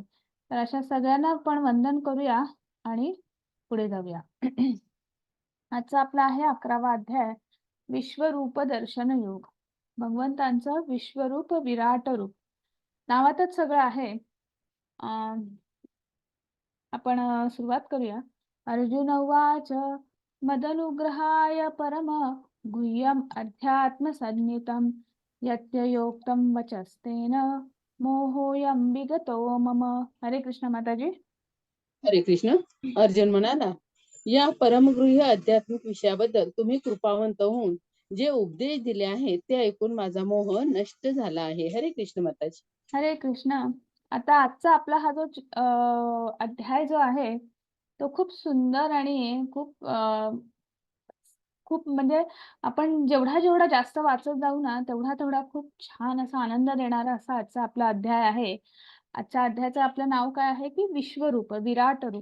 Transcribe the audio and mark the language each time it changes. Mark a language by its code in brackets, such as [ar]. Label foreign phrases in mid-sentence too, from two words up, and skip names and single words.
[mr] तर अशा सगळ्यांना आपण वंदन करूया आणि पुढे जाऊया. आजचा आपला आहे 11वा अध्याय, विश्वरूप दर्शन योग. भगवंतांचं विश्वरूप, विराट रूप नावातच सगळं आहे. आपण सुरुवात करूया. [sa] अर्जुन उवाच मदनुग्रहाय परम गुह्यम अध्यात्म संज्ञितम यत्ययोक्तं वचस्तेन मोहोयं विगतो मम. हरे कृष्ण माताजी. हरे कृष्ण. [mr] अर्जुन म्हणाला, या परमगृह्य आध्यात्मिक विषयाबद्दल तुम्ही कृपावंत होऊन जे उपदेश दिले आहेत ते ऐकून माझा मोह नष्ट झाला आहे. [sa] हरे कृष्ण माताजी. हरे कृष्ण. [mr] आता आजचा आपला हा जो अध्याय जो आहे तो खूप सुंदर आणि खूप म्हणजे आपण जेवढा जेवढा जास्त वाचत जाऊ ना तेवढा तेवढा खूप छान असा आनंद देणारा असा आजचा आपला अध्याय आहे. आजच्या अध्यायाचं आपलं नाव काय आहे की विश्वरूप, विराट रूप.